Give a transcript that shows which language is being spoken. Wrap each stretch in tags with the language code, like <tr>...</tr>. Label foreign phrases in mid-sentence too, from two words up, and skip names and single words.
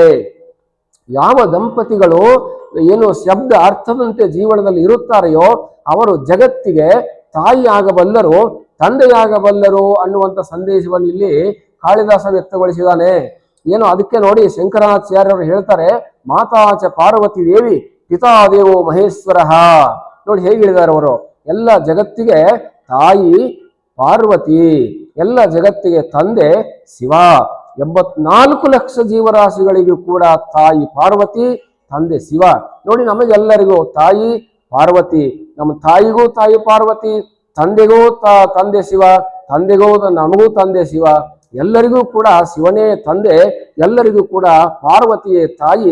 <kn>ಯಾವ ದಂಪತಿಗಳು ಏನು ಶಬ್ದ ಅರ್ಥದಂತೆ ಜೀವನದಲ್ಲಿ ಇರುತ್ತಾರೆಯೋ ಅವರು ಜಗತ್ತಿಗೆ ತಾಯಿಯಾಗಬಲ್ಲರು, ತಂದೆಯಾಗಬಲ್ಲರು ಅನ್ನುವಂಥ ಸಂದೇಶವನ್ನು ಇಲ್ಲಿ ಕಾಳಿದಾಸ ವ್ಯಕ್ತಗೊಳಿಸಿದ್ದಾನೆ. ಏನು, ಅದಕ್ಕೆ ನೋಡಿ ಶಂಕರಾಚಾರ್ಯರು ಹೇಳ್ತಾರೆ,</kn> <sa>ಮಾತಾಚ ಪಾರ್ವತಿ ದೇವಿ ಪಿತಾ ದೇವೋ ಮಹೇಶ್ವರ.</sa> <kn>ನೋಡಿ ಹೇಗೆ ಹೇಳಿದ್ದಾರೆ ಅವರು, ಎಲ್ಲ ಜಗತ್ತಿಗೆ ತಾಯಿ ಪಾರ್ವತಿ, ಎಲ್ಲ ಜಗತ್ತಿಗೆ ತಂದೆ ಶಿವ. 84 ಲಕ್ಷ ಜೀವರಾಶಿಗಳಿಗೂ ಕೂಡ ತಾಯಿ ಪಾರ್ವತಿ, ತಂದೆ ಶಿವ. ನೋಡಿ ನಮಗೆಲ್ಲರಿಗೂ ತಾಯಿ ಪಾರ್ವತಿ, ನಮ್ಮ ತಾಯಿಗೂ ತಾಯಿ ಪಾರ್ವತಿ, ತಂದೆಗೂ ತಂದೆ ಶಿವ, ತಂದೆಗೂ ನಮಗೂ ತಂದೆ ಶಿವ, ಎಲ್ಲರಿಗೂ ಕೂಡ ಶಿವನೇ ತಂದೆ, ಎಲ್ಲರಿಗೂ ಕೂಡ ಪಾರ್ವತಿಯೇ ತಾಯಿ.</kn>